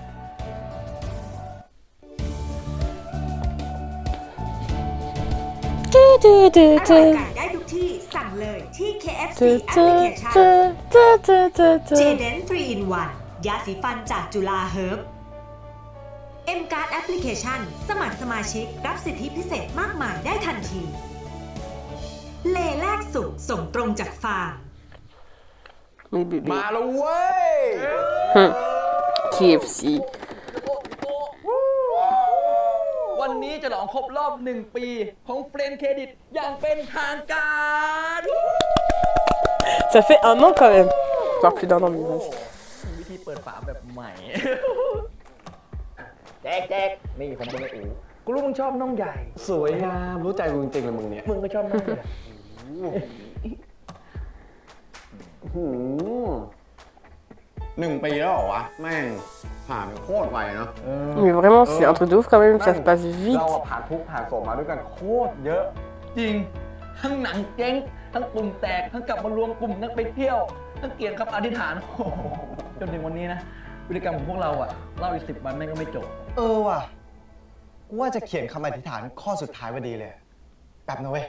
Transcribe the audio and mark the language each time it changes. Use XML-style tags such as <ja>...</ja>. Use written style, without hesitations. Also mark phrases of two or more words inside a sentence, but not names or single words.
<th>ได้ทุกที่สั่งเลยที่ KFC Application Jaden 3 in 1 ยาสีฟันจากจุฬาเฮิร์บ M-Card Application สมัครสมาชิกรับสิทธิพิเศษมากมายได้ทันที เลแลกสุขส่งตรงจากฟาร์ม</th> <fr>Mais bébé.</fr> <th>มาแล้วเว้ย KFC. วันนี้จะหลองครบรอบ1 ปีของเฟรนด์เครดิตอย่างเป็นทางการ</th> <fr>Ça fait 1 an quand même. Voire plus d'1 an, mais vas-y.</fr> <th>วิธีเปิดฝาแบบใหม่ แจกนี่ของมึงไอ้อู๋กูรู้มึงชอบน้องใหญ่ สวยงามรู้ใจกูจริงๆเลยมึงเนี่ย มึงก็ชอบน้องใหญ่ 1 ปีแล้วเหรอวะ แม่งผ่านโคตรไวเนาะ</th> <fr>Mais vraiment, c'est un truc de ouf quand même, ça se passe</fr> <th>เรา</th> <fr>vite.</fr> <th>ผ่านทุกข์ผ่านโศกมาด้วยกันโคตรเยอะ จริง ทั้งหนังเจ๊ง ทั้งกลุ่มแตก ทั้งกลับมารวมกลุ่มนักไปเที่ยว ทั้งเกียรติคำอธิษฐาน โอ้โหจนถึงวันนี้นะพฤติกรรมของพวกเราอะเล่าอีก10 วันแม่งก็ไม่จบ เออว่ะ กูว่าจะเขียนคำอธิษฐานข้อสุดท้ายพอดีเลยแป๊บนะเว้ย</th>